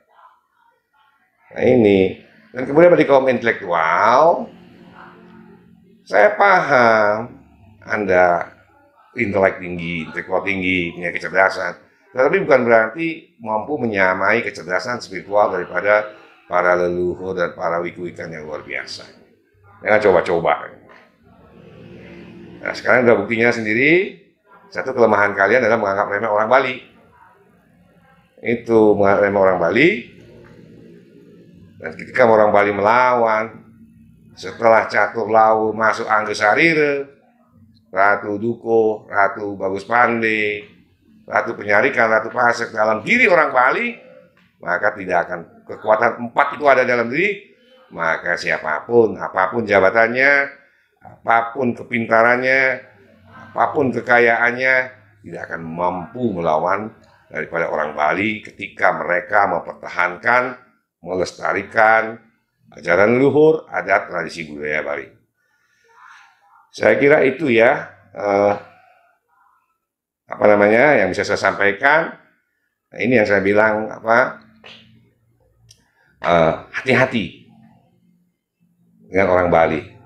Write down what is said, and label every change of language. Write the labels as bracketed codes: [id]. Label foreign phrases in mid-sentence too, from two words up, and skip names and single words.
[id] Nah ini, dan kemudian bagi kaum intelektual, saya paham Anda intelek tinggi, intelektual tinggi, punya kecerdasan, tetapi bukan berarti mampu menyamai kecerdasan spiritual daripada para leluhur dan para wiku-wikan yang luar biasa. Jangan coba-coba. Nah sekarang udah buktinya sendiri, satu kelemahan kalian adalah menganggap remeh orang Bali. Itu menganggap remeh orang Bali. Dan ketika orang Bali melawan, setelah Catur Lawu masuk [ban] Angge Sarire, [id] Ratu Duko, Ratu Bagus Pande, Ratu Penyarikan, Ratu Pasek dalam diri orang Bali, maka tidak akan kekuatan 4 itu ada dalam diri, maka siapapun, apapun jabatannya, apapun kepintarannya, apapun kekayaannya, tidak akan mampu melawan daripada orang Bali ketika mereka mempertahankan, melestarikan ajaran leluhur, adat, tradisi budaya Bali. Saya kira itu ya, yang bisa saya sampaikan. Nah, ini yang saya bilang hati-hati dengan orang Bali.